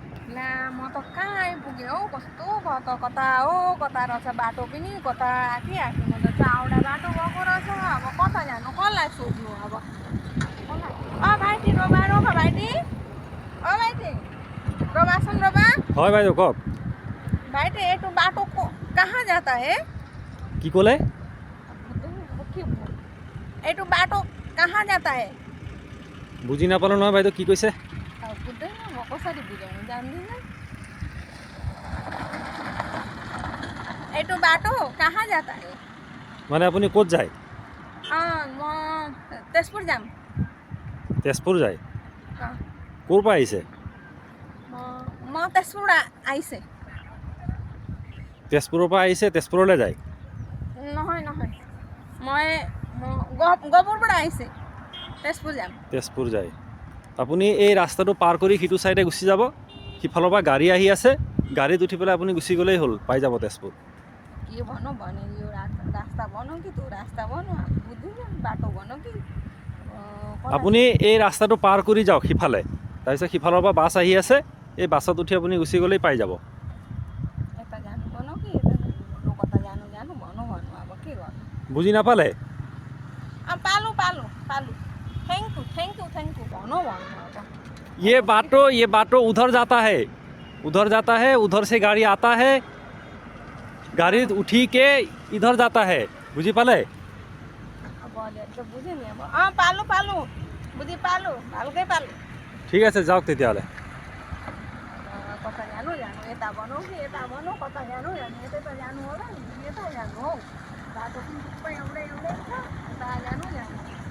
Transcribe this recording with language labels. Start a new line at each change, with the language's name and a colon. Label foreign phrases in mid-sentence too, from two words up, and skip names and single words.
Nepali: ला मोटर कै पुगे ओ कस्तो कता कता हो कता रहेछ बाटो पनि कता आखी मोटर चाउडा बाटो गएको रहेछ अब कता जानु कसलाई सोध्नु अब भाइटी रोबा रोबा भाइटी भाइटी रोबा सुन रोबा
Assamese: হয় বাইদেউ কওক
Hindi: भाइटी ये तो बाटो को कहाँ जाता है
Assamese: কি ক'লে
Hindi: ये तो बाटो कहाँ जाता है
Assamese: বুজি নাপালো নহয় বাইদেউ কি কৈছে
Nepali: बुझ्दैन म कसरी बुझाउनु जान्दिनँ এইটো
Hindi: बाटो कहाँ जाता है
Assamese: মানে আপুনি ক'ত যায়
Nepali: म तेजपुर जाम
Assamese: তেজপুৰ যায় अँ, ক'ৰ পৰা আহিছে
Nepali: म तेजपुर आइছে
Assamese: তেজপুৰৰ পৰা আহিছে তেজপুৰলৈ যায় নহয় নহয় মই গহপুৰबाट আহিছে তেজপুৰ যাম তেজপুৰ যায় আপুনি এই ৰাস্তাটো পাৰ কৰি সিটো চাইডে গুচি যাব সিফালৰ পৰা গাড়ী আহি আছে গাড়ীত উঠি পেলাই আপুনি গুচি গ'লেই হ'ল পাই যাব তেজপুৰ
Nepali: के भनौँ भने यो रास्ता बनाऊ कि त्यो रास्ता बनाऊ बुझ्दिनँ बाटो बनाऊ कि
Assamese: আপুনি এই ৰাস্তাটো পাৰ কৰি যাওক সিফালে তাৰপিছত সিফালৰ পৰা বাছ আহি আছে এই বাছত উঠি আপুনি গুচি গ'লেই পাই যাব
Nepali: यता जानु बनाऊ कि यता जानु कता जानु जानु भनौँ भन्नु अब के गर्नु
Assamese: বুজি নাপালে পালু পালু পালু
English: thank you
Nepali: भनौँ भन्नु अब
Hindi: ये बाटो उधर जाता है उधर से गाड़ी आता है गाड़ी उठी के इधर जाता है
Assamese: বুজি পালে
Nepali: अब अहिले त बुझेँ नि अब
Assamese: পালু বুজি পালু ভালকৈ পালু ঠিক আছে যাওক তেতিয়াহ'লে
Nepali: कता जानु यता बनाऊ कि यता बनाऊ कता जानु यतै त जानु होला नि यता जानु हौ बाटो पनि थुप्रै एउटै छ यता जानु